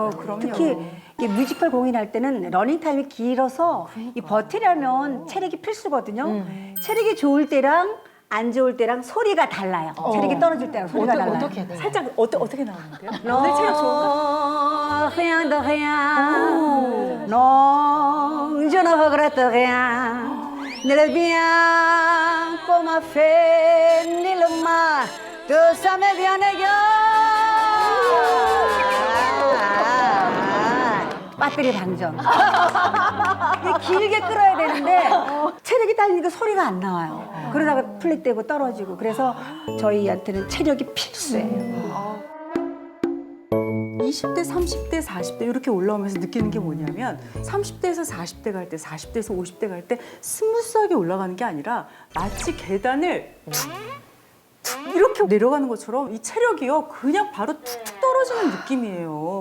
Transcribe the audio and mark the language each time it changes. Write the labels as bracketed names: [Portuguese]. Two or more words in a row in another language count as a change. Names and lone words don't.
[Korean] 아우, 그럼요. 특히 이 뮤지컬 공연할 때는 러닝 타임이 길어서 이 버티려면 체력이 필수거든요. 체력이 좋을 때랑 안 좋을 때랑 소리가 달라요. 체력이 떨어질 때랑 소리가 달라요. 어떻게 해야 돼요? 살짝 어떻게 나오는데요? 오늘 체력 좋은가? [French] rien de rien, non, je ne regrette rien. Ne le bien qu'on m'a fait, ni le mal, tout ça m'est bien égal. [Korean] 배터리 방전. 이게 길게 끌어야 되는데 체력이 딸리니까 소리가 안 나와요. 그러다가 플랫되고 떨어지고. 그래서 저희한테는 체력이 필수예요. 20대, 30대, 40대 이렇게 올라오면서 느끼는 게 뭐냐면 30대에서 40대 갈 때, 40대에서 50대 갈 때 스무스하게 올라가는 게 아니라 마치 계단을 이렇게 내려가는 것처럼 이 체력이요 그냥 바로 툭툭 떨어지는 느낌이에요.